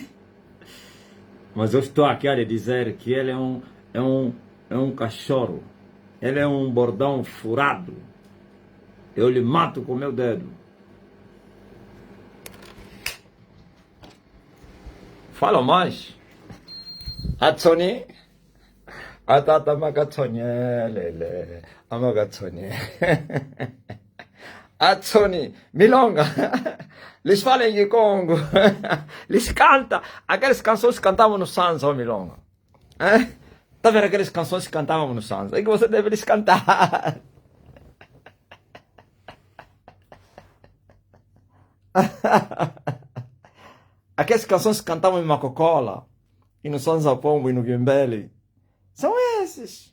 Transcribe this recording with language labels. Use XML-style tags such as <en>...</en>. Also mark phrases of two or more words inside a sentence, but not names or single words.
<pt>Mas eu estou aqui a lhe dizer que ele é um cachorro. Ele é um bordão furado. Eu lhe mato com meu dedo. Fala mais. Atsoni. Atata magatsoni. Lele. Amagatsoni. Atsoni. Milonga. Eles falam em Congo. Eles cantam. Aquelas canções que cantavam no Sansa, oh, Milonga. Tá vendo aquelas canções que cantavam no Sansa? É que você deve lhes cantar. Aquelas canções que cantavam em Macocola, e no Sansa Pombo e no Guimbele, são esses.</pt>